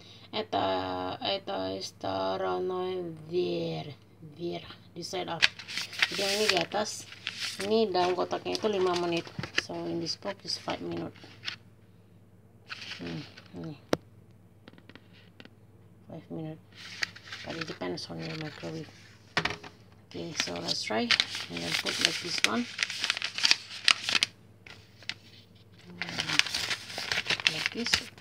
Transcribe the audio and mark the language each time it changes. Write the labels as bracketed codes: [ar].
[ru] Это стороной вверх, [en] di side up. [id] Jadi yang ini di atas, ini dalam kotaknya itu 5 menit. [en] So in this box is 5 minutes. [id] Ini [en] 5 minutes, but it depends on your microwave. Okay, so let's try. And then put like this one, like this.